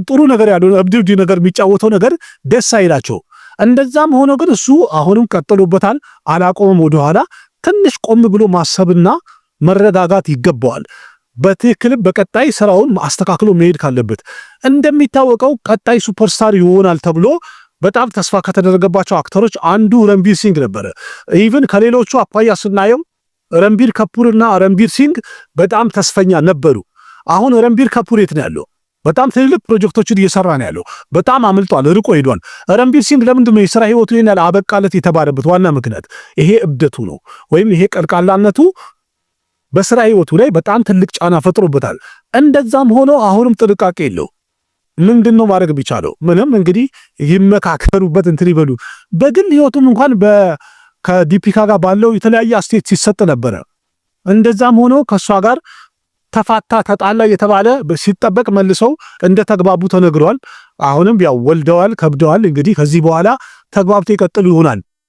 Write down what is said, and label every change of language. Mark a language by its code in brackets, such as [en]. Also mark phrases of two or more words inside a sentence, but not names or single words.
[am] ጥሩ ነገር ያለው እብድ ነገር የሚጫወተው ነገር ደስ አይላቸው። እንደዛም ሆኖ ግን እሱ አሁንም ቀጥሎበታል፣ አላቆመም። ወደኋላ ትንሽ ቆም ብሎ ማሰብና መረጋጋት ይገባዋል። በትክክል በቀጣይ ስራውን አስተካክሎ መሄድ ካለበት እንደሚታወቀው ቀጣይ ሱፐርስታር ይሆናል ተብሎ በጣም ተስፋ ከተደረገባቸው አክተሮች አንዱ रणवीर सिंह ነበር። ኢቭን ከሌሎቹ አኳያ ስናየው रणवीर ከፑርና रणवीर सिंह በጣም ተስፈኛ ነበሩ። አሁን रणवीर ከፑር የት ነው ያለው? በጣም ትልልቅ ፕሮጀክቶችን እየሰራ ነው ያለው። በጣም አምልጧል፣ ርቆ ሄዷል። रणवीर सिंह ለምንድን ነው የሥራ ህይወቱ ይናል አበቃለት የተባለበት ዋና ምክንያት ይሄ እብደቱ ነው ወይም ይሄ ቀልቃላነቱ በሥራ ህይወቱ ላይ በጣም ትልቅ ጫና ፈጥሮበታል። እንደዛም ሆኖ አሁንም ጥንቃቄ የለው። ምንድነው ማድረግ ቢቻለው? ምንም እንግዲህ ይመካከሩበት እንትን ይበሉ። በግል ህይወቱም እንኳን ከዲፒካ ጋር ባለው የተለያየ አስተያየት ሲሰጥ ነበረ። እንደዛም ሆኖ ከሷ ጋር ተፋታ ተጣላ የተባለ ሲጠበቅ መልሰው እንደተግባቡ ተነግሯል። አሁንም ያው ወልደዋል፣ ከብደዋል። እንግዲህ ከዚህ በኋላ ተግባብቶ ይቀጥሉ ይሆናል።